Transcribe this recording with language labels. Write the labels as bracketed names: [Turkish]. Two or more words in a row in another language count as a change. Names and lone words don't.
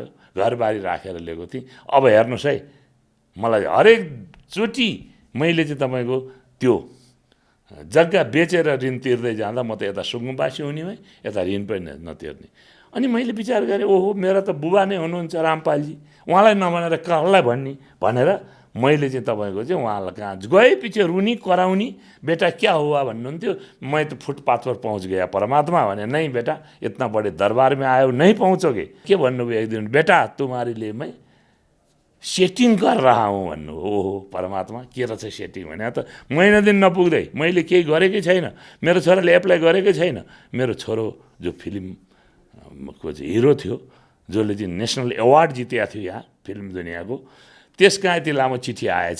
[Nepali] घरबारी राखेर लिएको थिएँ। अब हेर्नुहोस् है, मलाई हरेक चोटि मैले चाहिँ तपाईँको त्यो जग्गा बेचेर ऋण तिर्दै जाँदा म त यता सुकुम्बासी हुने भएँ, यता ऋण पनि नतिर्ने। अनि मैले विचार गरेँ ओहो मेरा त बुबा नै हुनुहुन्छ रामपालजी, उहाँलाई नभनेर कसलाई भन्ने भनेर मैले चाहिँ तपाईँको चाहिँ उहाँलाई कहाँ गएपछि रुनी कराउने, [Hindi] बेटा क्या हुआ [Nepali] भन्नुहुन्थ्यो। [Hindi] मैं त फुटपाथ पर पहुँच गया [Nepali] परमात्मा भने, [Hindi] नहीं बेटा इतना बड़े दरबार में आयो नहीं पहुँचोगे। [Nepali] के भन्नुभयो एक दिन, [Hindi] बेटा तुम्हारे लिए मैं सेटिङ कर रहा हूँ भन्नु। [Nepali] ओहो परमात्मा के रहेछ सेटिङ भने, त महिना दिन नपुग्दै मैले केही गरेकै छैन, मेरो छोराले एप्लाई गरेकै छैन। मेरो छोरो जो फिल्मको चाहिँ हिरो थियो, जसले चाहिँ नेसनल अवार्ड जितेको थियो यहाँ फिल्म दुनियाँको, त्यसका यति लामो चिठी आएछ।